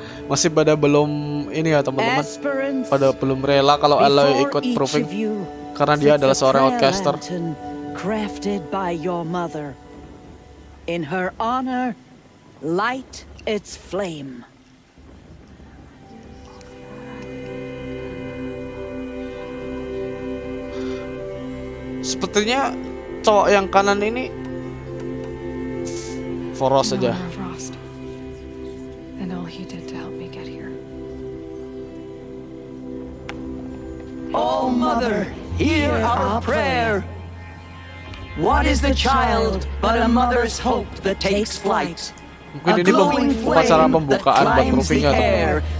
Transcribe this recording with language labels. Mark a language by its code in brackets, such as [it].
[id] Masih pada belum ini ya, teman-teman. Pada belum rela kalau Aloy ikut proving karena dia adalah seorang outcaster. [en] Crafted by your mother. In her honor, light its flame. [id] Sepertinya cowok yang kanan ini Foros saja. [en] And all he did to help me get here. Oh, Mother, hear our prayer. What is the child but a mother's hope that takes flight? [id] Mungkin ini upacara pembukaan buat provingnya, teman-teman.